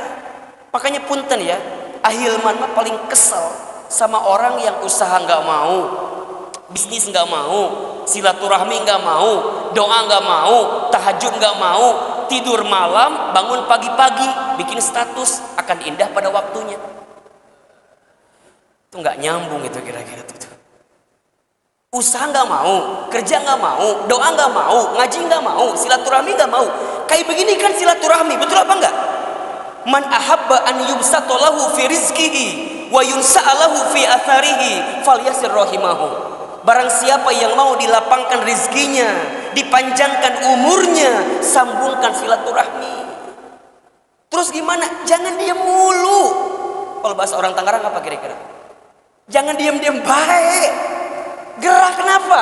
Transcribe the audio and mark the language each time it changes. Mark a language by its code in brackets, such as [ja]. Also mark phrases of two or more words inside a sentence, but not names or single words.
[id] Makanya punten ya, Ahilman mah paling kesel sama orang yang usaha nggak mau, bisnis nggak mau, silaturahmi nggak mau, doa nggak mau, tahajud nggak mau, tidur malam, bangun pagi-pagi, bikin status akan indah pada waktunya. Itu nggak nyambung itu kira-kira tuh. Usaha nggak mau, kerja nggak mau, doa nggak mau, ngaji nggak mau, silaturahmi nggak mau. Kayak begini kan silaturahmi, betul apa enggak? [ar] من أحب أن يبسط له في رزقه وينسأ له في أثره فليصل رحمه. [id] Barang siapa yang mau dilapangkan rizkinya, dipanjangkan umurnya, sambungkan silaturahmi. Terus gimana? Jangan diam mulu. Kalau bahasa orang Tangerang apa kira-kira? Jangan diam-diam baik. Gerak. Kenapa?